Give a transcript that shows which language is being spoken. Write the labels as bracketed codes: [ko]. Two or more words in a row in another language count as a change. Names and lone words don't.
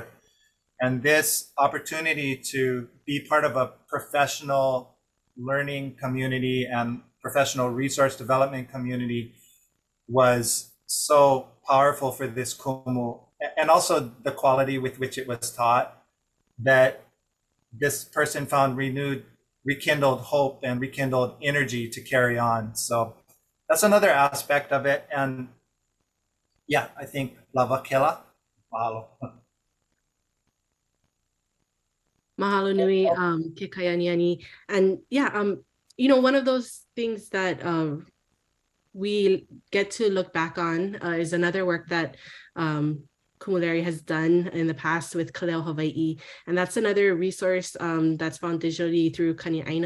[en] And this opportunity to be part of a professional learning community and professional resource development community was so powerful for this kumu, and also the quality with which it was taught, that this person found rekindled hope and rekindled energy to carry on. So that's another aspect of it. And yeah, I think [haw] lava kela. Mahalo. Mahalo nui, ke kaianiani. [en] And yeah, one of those things that we get to look back on is another work that Kumulari has done in the past with Kaleo Hawaii. And that's another resource that's found digitally through Kani Āina.